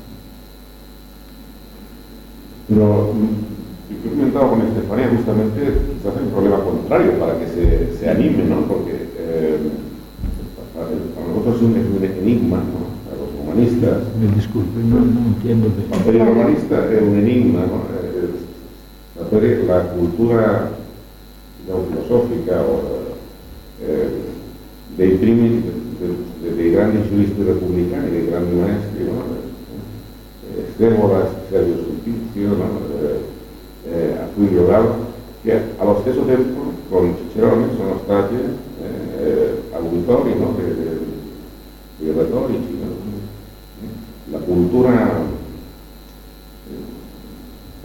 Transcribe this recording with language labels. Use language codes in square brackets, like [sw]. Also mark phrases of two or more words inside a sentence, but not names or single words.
[es] Pero yo comentaba con Estefanía justamente quizás hay un problema contrario para que se anime, ¿no? Porque para nosotros es un enigma, ¿no? Para los humanistas. Me disculpe, no entiendo bien. Para el humanista es un enigma, ¿no? La cultura filosófica o [it] dei primi, dei grandi giuristi repubblicani, dei grandi maestri, no? Stévola, Sergio Sulpicio, no? Attilio Galo, che allo stesso tempo con Cicerone sono stati auditori, no? dei retorici, no? La cultura